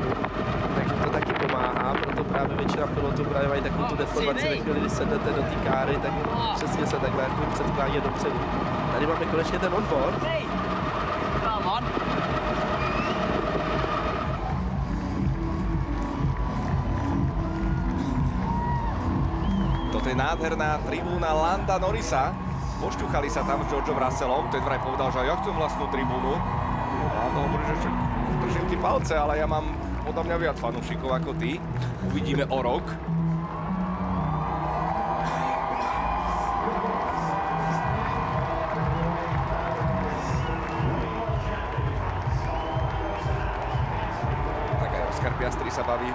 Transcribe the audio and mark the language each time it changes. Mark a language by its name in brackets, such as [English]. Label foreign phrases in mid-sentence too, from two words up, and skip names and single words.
[Czech] Takže to taky pomáhá, proto právě většina pilotů právě mají takovou tu deformaci ve chvíli, kdy sednete do té káry, tak přesně se takhle jako předklání dopředu. Tady máme konečně ten onboard. [Slovak] Toto je nádherná tribúna Landa Norrisa. Pošťuchali sa tam s Georgeom Russellom, ten vraj povedal, že ja chcem vlastnú tribúnu. A to hovorí, že držím ti palce, ale ja mám podľa mňa viac fanúšikov ako ty. Uvidíme o rok. Tak aj Oscar Piastri sa baví.